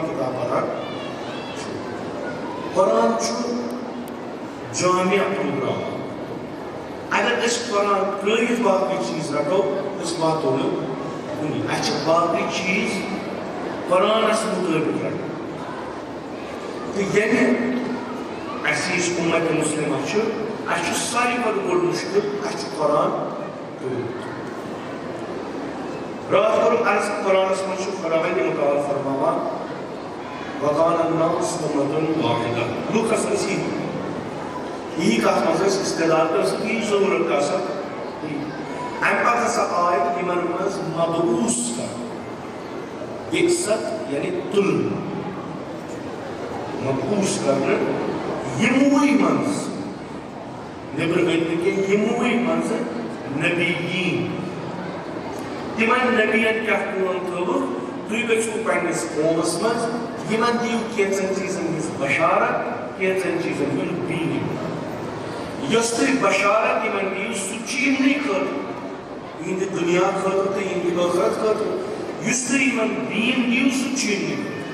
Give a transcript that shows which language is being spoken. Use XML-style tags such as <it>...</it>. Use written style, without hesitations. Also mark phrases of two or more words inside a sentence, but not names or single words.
<ks>کتاب پران چھِو قرآن چھُ جامع پروگرام اگر أسۍ قرآن ترٛٲوِتھ باقٕے چیٖز رٹو أسۍ واتو نہٕ کُنی اَسہِ چھِ باقٕے چیٖز قرآنس مُطٲبِق رٹٕنۍ تہٕ ییٚلہِ اَسہِ یُس اُمت مُسلمہ چھُ اَسہِ چھُ ساروی کھۄتہٕ بوٚڑ مُشکِل اَسہِ چھُ قرآن پٔرِتھ راتھ کوٚرُم عرض قرآنس منٛز چھُ خۄداوندِ مُتعال فرماوان</ks> <ar>وَقَانَ النَّاسُ أُمَّةً وَاحِدَةً</ar> <ks>لُکھ ٲسۍ أسۍ یی کتھ منٛز ٲسۍ استعداد ٲسٕکھ یی ضروٗرت آسان اَمہِ پتہٕ ہسا آے یِمن منٛز مبعوث کرنہٕ بعثت یعنی تُلنہٕ مبعوث کرنہٕ یِموٕے منٛز نیٚبرٕ أنۍ نہٕ کینٛہہ یِموٕے منٛزٕ نبیٖن تِمن نبیَن کیٛاہ کٲم تھٲوٕکھ تُہۍ گٔژھِو پننِس قومس منٛز یِمن دِیِو کینٛژن چیٖزن ہٕنٛز بشارت کینٛژن چیٖزن ہُنٛد بیٖن یۄس تُہۍ بشارت یِمن دِیِو سُہ چھُ یِمنٕے خٲطرٕ یِہنٛدِ دُنیا خٲطرٕ تہٕ یِہنٛدِ ٲخرت خٲطرٕ یُس تُہۍ یِمن بیٖن دِیِو سُہ چھُ یِمنٕے خٲطرٕ</ks>